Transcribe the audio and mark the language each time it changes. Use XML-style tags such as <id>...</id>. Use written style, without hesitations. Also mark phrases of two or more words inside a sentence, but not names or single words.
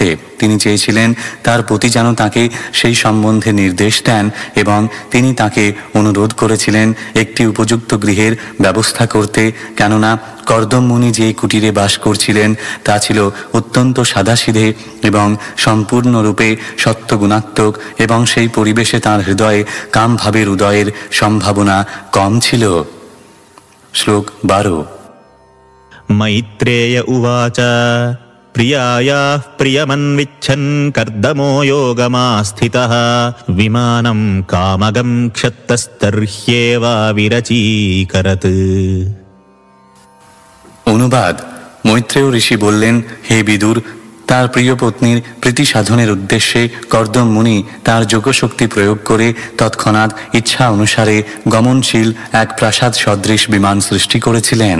<bn>তিনি চেয়েছিলেন তার পতি যেন তাকে সেই সম্বন্ধে নির্দেশ দেন এবং তিনি তাকে অনুরোধ করেছিলেন একটি উপযুক্ত গৃহের ব্যবস্থা করতে, কেননা কর্দম মুনি যে কুটিরে বাস করছিলেন তা ছিল অত্যন্ত সাদাসিধে এবং সম্পূর্ণরূপে সত্যগুণাত্মক, এবং সেই পরিবেশে তাঁর হৃদয়ে কামভাবের উদয়ের সম্ভাবনা কম ছিল। শ্লোক 12।</bn> <sa>मैत्रेय उवाच प्रियायाः प्रियमन्विच्छन् कर्दमो योगमास्थितः विमानं कामगं क्षत्तस्तर्ह्येवाविरचीकरत्।</sa> <bn>অনুবাদ: মৈত্রেয় ঋষি বললেন, হে বিদুর, তার প্রিয় পত্নীর প্রীতি সাধনের উদ্দেশ্যে কর্দম মুনি তার যোগশক্তি প্রয়োগ করে তৎক্ষণাৎ ইচ্ছা অনুসারে গমনশীল এক প্রাসাদ সদৃশ বিমান সৃষ্টি করেছিলেন।</bn>